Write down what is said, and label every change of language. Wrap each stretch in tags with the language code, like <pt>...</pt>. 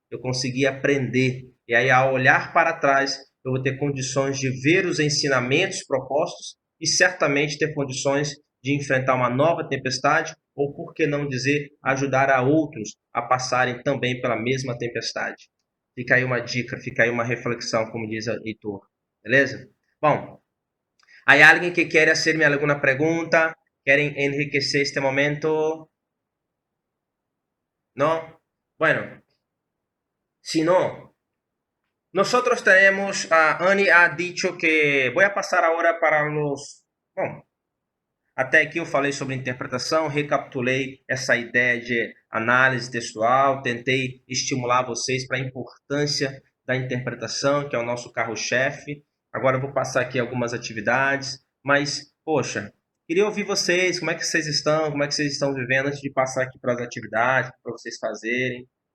<pt>eu consegui aprender. E aí, ao olhar para trás, eu vou ter condições de ver os ensinamentos propostos e certamente ter condições de enfrentar uma nova tempestade, ou por que não dizer, ajudar a outros a passarem também pela mesma tempestade. Fica aí uma dica, fica aí uma reflexão, como diz o Heitor. Beleza?</pt> <es>Bom, ¿hay alguien que quiere hacerme alguna pregunta? ¿Quieren enriquecer este momento? ¿No? Bueno, si no, nosotros tenemos, Annie ha dicho que voy a pasar ahora para los...</es> <pt>Bom, até aqui eu falei sobre interpretação, recapitulei essa ideia de análise textual, tentei estimular vocês para a importância da interpretação, que é o nosso carro-chefe. Agora eu vou passar aqui algumas atividades, mas, poxa, queria ouvir vocês, como é que vocês estão, como é que vocês estão vivendo antes de passar aqui para as atividades, para vocês fazerem.</pt>